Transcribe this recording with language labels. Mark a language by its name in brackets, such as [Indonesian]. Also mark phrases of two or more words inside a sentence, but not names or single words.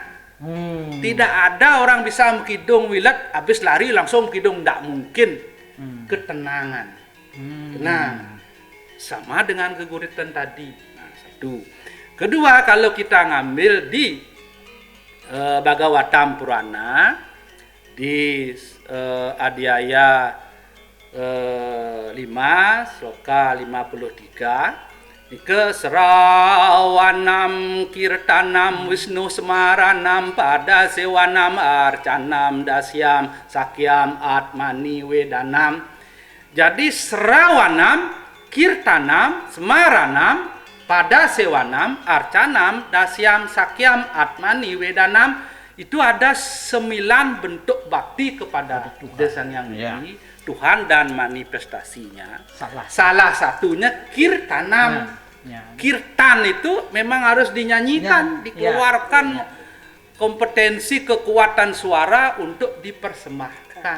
[Indonesian] Tidak ada orang bisa mengkidung wilat habis lari langsung mengkidung, tidak mungkin. Ketenangan. Tenang. Sama dengan geguritan tadi. Nah, satu. Kedua, kalau kita ngambil di Bhagavatam Purana di Adhyaya 5 sloka 53, [Sanskrit] Ika serawanam kirtanam wisnu semaranam pada sewanam arcanam dasyam sakyam atmani wedanam. Jadi serawanam kirtanam semaranam pada sewanam arcanam dasyam sakyam atmani wedanam, [Indonesian] itu ada 9 bentuk bakti kepada Sang Yang Widi, Tuhan dan manifestasinya. Salah satunya kirtanam. Kirtan itu memang harus dinyanyikan, dikeluarkan kompetensi kekuatan suara untuk dipersembahkan.